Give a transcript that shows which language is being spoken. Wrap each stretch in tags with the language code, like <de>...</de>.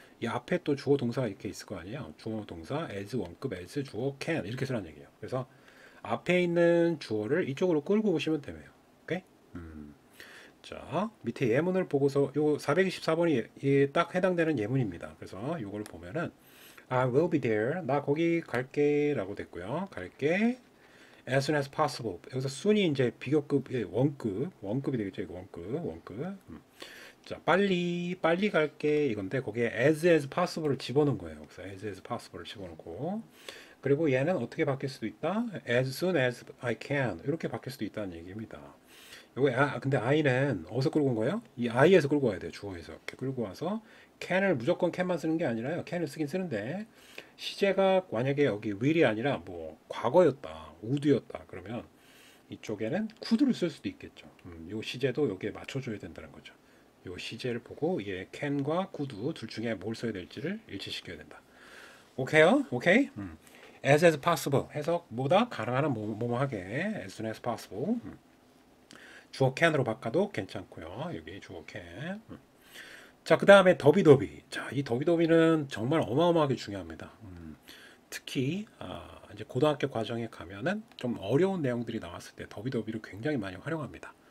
<ko>이 앞에 또 주어 동사가 이렇게 있을 거 아니에요. 주어 동사 as 원급 as 주어 can 이렇게 쓰라는 얘기예요. 그래서 앞에 있는 주어를 이쪽으로 끌고 오시면 되네요. 오케이? 자, 밑에 예문을 보고서 요 424번이 딱 해당되는 예문입니다. 그래서 요걸 보면은</ko> <en>I will be there.</en> <ko>나 거기 갈게 라고 됐고요. 갈게.</ko> <en>as soon as possible.</en> <ko>여기서 soon이 이제 비교급, 원급이 되겠죠. 이거 원급. 자, 빨리 갈게 이건데 거기에 as possible을 집어넣은 거예요. 그래서 as possible을 집어넣고 그리고 얘는 어떻게 바뀔 수도 있다?</ko> <en>as soon as I can</en> <ko>이렇게 바뀔 수도 있다는 얘기입니다. 요거 근데 I는 어디서 끌고 온 거예요? 이 I에서 끌고 와야 돼요. 주어에서 이렇게 끌고 와서 can을 무조건 can만 쓰는 게 아니라요. can을 쓰긴 쓰는데 시제가 만약에 여기 will이 아니라 뭐 과거였다, would였다 그러면 이쪽에는 could를 쓸 수도 있겠죠. 요 시제도 여기에 맞춰줘야 된다는 거죠. 요 시제를 보고 얘 can과 could 둘 중에 뭘 써야 될지를 일치시켜야 된다. 오케이요? 오케이? as possible 해석 뭐다? 가능한 뭐뭐 하게</ko> <en>as soon as possible.</en> <ko>주어 can으로 바꿔도 괜찮고요. 여기 주어 can. 자, 그 다음에 더비더비. 자, 이 더비더비는 정말 어마어마하게 중요합니다. 특히 이제 고등학교 과정에 가면은 좀 어려운 내용들이 나왔을 때 더비더비를 굉장히 많이 활용합니다.</ko>